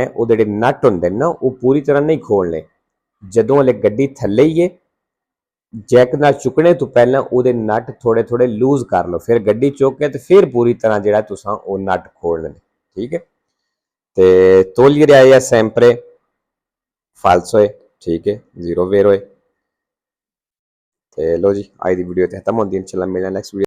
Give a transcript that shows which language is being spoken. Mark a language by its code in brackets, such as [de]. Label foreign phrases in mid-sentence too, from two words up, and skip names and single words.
[pa] ਹੈ ਉਹ ਜਿਹੜੇ ਨਟ ਹੁੰਦੇ ਨੇ ਨਾ ਉਹ ਪੂਰੀ ਤਰ੍ਹਾਂ ਨਹੀਂ ਖੋਲਣੇ ਜਦੋਂ ਵਾਲੇ ਗੱਡੀ ਥੱਲੇ ਹੀ ਹੈ ਜੈਕ ਨਾਲ ਚੁੱਕਣੇ ਤੋਂ ਪਹਿਲਾਂ ਉਹਦੇ ਨਟ ਥੋੜੇ ਲੂਜ਼ ਕਰ ਲਓ ਫਿਰ ਗੱਡੀ ਚੁੱਕ ਕੇ ਤੇ ਫਿਰ ਪੂਰੀ ਤਰ੍ਹਾਂ ਜਿਹੜਾ ਤੁਸੀਂ ਉਹ ਨਟ ਖੋਲਣੇ ਠੀਕ ਹੈ ਤੇ [it] togliere è sempre falso [pa] ਹੈ ਠੀਕ ਹੈ ਜ਼ੀਰੋ ਵੇਰੋ ਹੈ ਤੇ ਲੋ ਜੀ ਅੱਜ ਦੀ ਵੀਡੀਓ ਤੇ ਖਤਮ ਹੁੰਦੀ ਹੈ ਇਨਸ਼ਾਅੱਲਾ ਮਿਲਣਾ ਨੈਕਸਟ ਵੀਡੀਓ